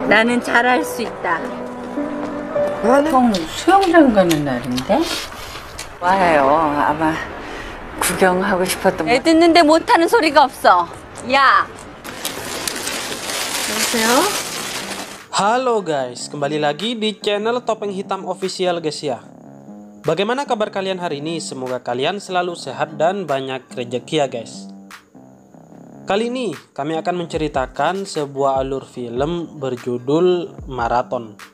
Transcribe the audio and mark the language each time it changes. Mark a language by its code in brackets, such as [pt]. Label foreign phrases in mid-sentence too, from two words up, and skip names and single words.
[ko] 나는 잘할 수 있다. 보통 수영장 가는 날인데? 와요. 아마 구경하고 싶었던 애 듣는데 못하는 소리가 없어. 야. [id] Halo guys, kembali lagi di channel Topeng Hitam Official guys ya. Bagaimana kabar kalian hari ini? Semoga kalian selalu sehat dan banyak rezeki ya guys. Kali ini kami akan menceritakan sebuah alur film berjudul Maraton.